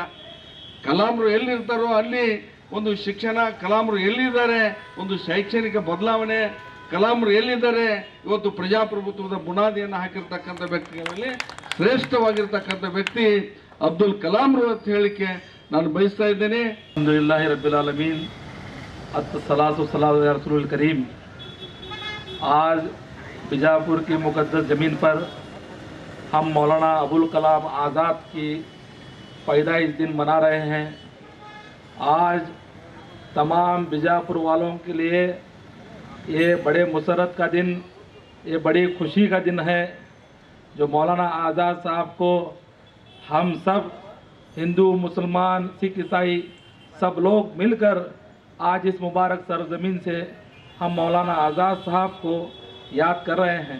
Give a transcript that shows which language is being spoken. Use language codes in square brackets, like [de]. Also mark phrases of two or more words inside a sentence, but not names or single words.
[kn] ಕಲಾಂರು ಎಲ್ಲಿರ್ತಾರೋ ಅಲ್ಲಿ ಒಂದು ಶಿಕ್ಷಣ, ಕಲಾಂರು ಎಲ್ಲಿದ್ದಾರೆ ಒಂದು ಶೈಕ್ಷಣಿಕ ಬದಲಾವಣೆ, ಕಲಾಂರು ಎಲ್ಲಿದ್ದಾರೆ ಇವತ್ತು ಪ್ರಜಾಪ್ರಭುತ್ವದ ಬುನಾದಿಯನ್ನು ಹಾಕಿರ್ತಕ್ಕಂಥ ವ್ಯಕ್ತಿಗಳಲ್ಲಿ ಶ್ರೇಷ್ಠವಾಗಿರ್ತಕ್ಕಂಥ ವ್ಯಕ್ತಿ ಅಬ್ದುಲ್ ಕಲಾಂರು ಅಂತ ಹೇಳಿಕೆ ನಾನು ಬಯಸ್ತಾ ಇದ್ದೇನೆ. [ar] الحمد لله رب العالمين الصلاة والسلام على رسول الكريم. [ur] آج بیجاپور کی مقدس زمین پر ہم مولانا ابوالکلام آزاد کی پیدائش دن منا رہے ہیں. آج تمام بیجاپور والوں کے لیے یہ بڑے مسرت کا دن، یہ بڑی خوشی کا دن ہے جو مولانا آزاد صاحب کو ہم سب ہندو، مسلمان، سکھ، عیسائی سب لوگ مل کر آج اس مبارک سرزمین سے ہم مولانا آزاد صاحب کو یاد کر رہے ہیں.